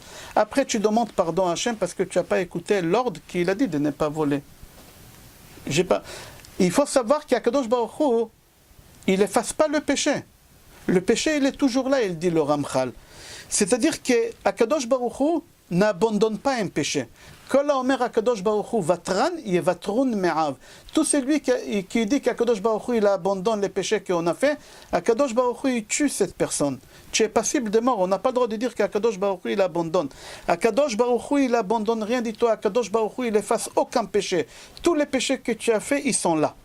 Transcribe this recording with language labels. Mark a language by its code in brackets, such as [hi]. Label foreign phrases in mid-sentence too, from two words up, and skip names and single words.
[fr] Après, tu demandes pardon à Hachem parce que tu n'as pas écouté l'ordre qu'il a dit de ne pas voler. Il faut savoir qu'Akadosh Baruch Hu, il n'efface pas le péché. Le péché, il est toujours là, il dit le Ramchal. C'est-à-dire qu'Akadosh Baruch Hu n'abandonne pas un péché. [he] כל האומר הקדוש ברוך הוא ותרן יוותרו מעיו. [fr] Tout celui qui dit qu'Akadosh Baruch Hu il abandonne les péchés qu'on a fait, Akadosh Baruch Hu il tue cette personne. Tu es passible de mort. On n'a pas le droit de dire qu'Akadosh Baruch Hu il abandonne. Akadosh Baruch Hu il abandonne rien du tout. Akadosh Baruch Hu il efface aucun péché. Tous les péchés que tu as fait, ils sont là.